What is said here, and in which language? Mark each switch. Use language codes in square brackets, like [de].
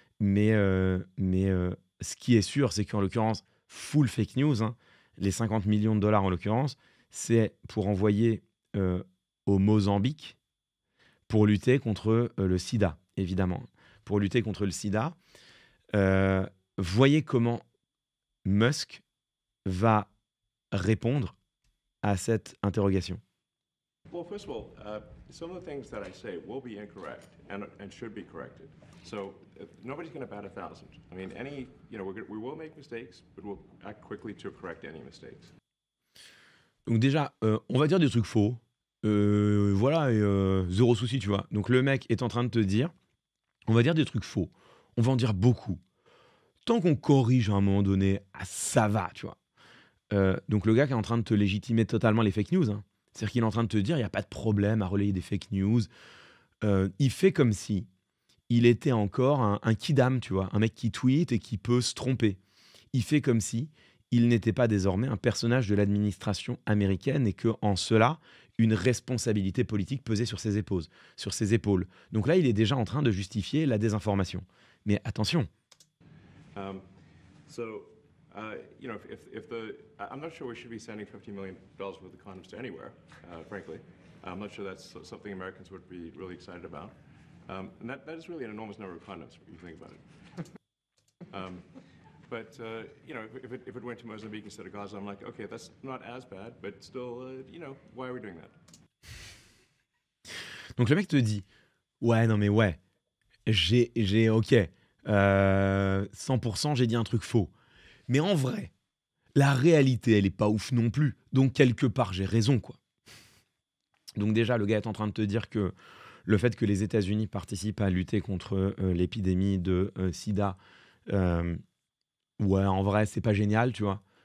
[fr] Mais ce qui est sûr, c'est qu'en l'occurrence, full fake news, hein, les 50 millions de dollars en l'occurrence, c'est pour envoyer au Mozambique pour lutter contre le sida, évidemment. Pour lutter contre le sida. Voyez comment Musk va répondre à cette interrogation. [en] Well, first of all, some of the things that I say will be incorrect and should be corrected. So nobody's going to bat 1,000. I mean, we will make mistakes, but we'll act quickly to correct any mistakes. [fr] Donc déjà, on va dire des trucs faux. Voilà, et zéro souci, tu vois. Donc le mec est en train de te dire, on va dire des trucs faux. on va en dire beaucoup. Tant qu'on corrige à un moment donné, ça va, tu vois. Donc le gars qui est en train de te légitimer totalement les fake news, hein. C'est-à-dire qu'il est en train de te dire, il y a pas de problème à relayer des fake news. Il fait comme si il était encore un kidam, tu vois? Un mec qui tweet et qui peut se tromper. Il fait comme si il n'était pas désormais un personnage de l'administration américaine et qu'en cela, une responsabilité politique pesait sur ses épaules, sur ses épaules. Donc là, il est déjà en train de justifier la désinformation. Mais attention, [en] Um, so, you know, if the, I'm not sure we should be sending $50 million worth of condoms to anywhere, frankly. I'm not sure that's something Americans would be really excited about. And that is really an enormous number of condoms, if you think about it. But, you know, if it went to Mozambique instead of Gaza, I'm like, okay, that's not as bad, but still, you know, why are we doing that? [fr] donc le mec te dit, ouais, non mais ouais, ok, 100% j'ai dit un truc faux. Mais en vrai, la réalité, elle est pas ouf non plus. Donc quelque part, j'ai raison, quoi. Donc déjà, le gars est en train de te dire que le fait que les États-Unis participent à lutter contre l'épidémie de sida, ouais, en vrai, c'est pas génial, tu vois.